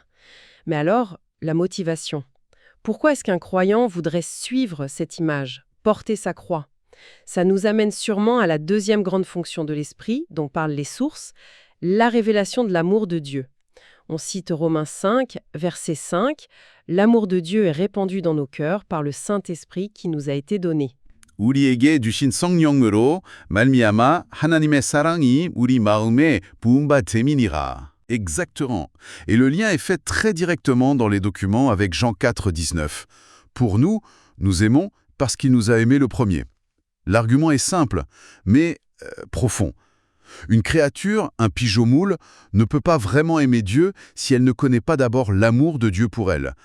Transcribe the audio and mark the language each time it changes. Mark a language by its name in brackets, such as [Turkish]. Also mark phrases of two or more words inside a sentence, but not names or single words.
[French] Mais alors, la motivation. Pourquoi est-ce qu'un croyant voudrait suivre cette image, porter sa croix? Ça nous amène sûrement à la deuxième grande fonction de l'esprit, dont parlent les sources, la révélation de l'amour de Dieu. On cite Romains 5, verset 5, « L'amour de Dieu est répandu dans nos cœurs par le Saint-Esprit qui nous a été donné. » [Korean] 우리에게 주신 성령으로 말미암아 하나님의 사랑이 우리 마음에 부음받음이니라. [French] Exactement. Et le lien est fait très directement dans les documents avec Jean 4, 19. Pour nous, nous aimons parce qu'il nous a aimés le premier. L'argument est simple, mais profond. Une créature, un pigeon-moule, ne peut pas vraiment aimer Dieu si elle ne connaît pas d'abord l'amour de Dieu pour elle.